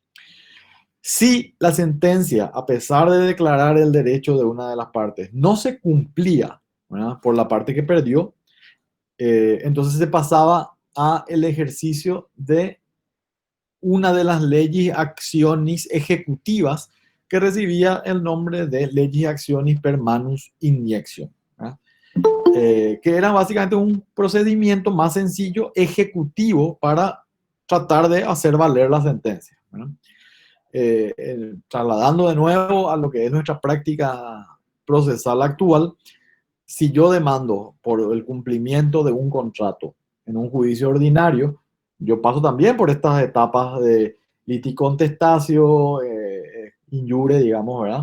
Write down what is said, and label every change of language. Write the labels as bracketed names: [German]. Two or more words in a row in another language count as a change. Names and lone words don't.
[Spanish] Si la sentencia, a pesar de declarar el derecho de una de las partes, no se cumplía, ¿verdad?, por la parte que perdió, entonces se pasaba a el ejercicio de una de las leyes accionis ejecutivas que recibía el nombre de [Latin] legis actionis per manus injunction, [Spanish] que era básicamente un procedimiento más sencillo ejecutivo para tratar de hacer valer la sentencia, ¿verdad? Trasladando de nuevo a lo que es nuestra práctica procesal actual, si yo demando por el cumplimiento de un contrato en un juicio ordinario, yo paso también por estas etapas de liticontestacio, injure, digamos, ¿verdad?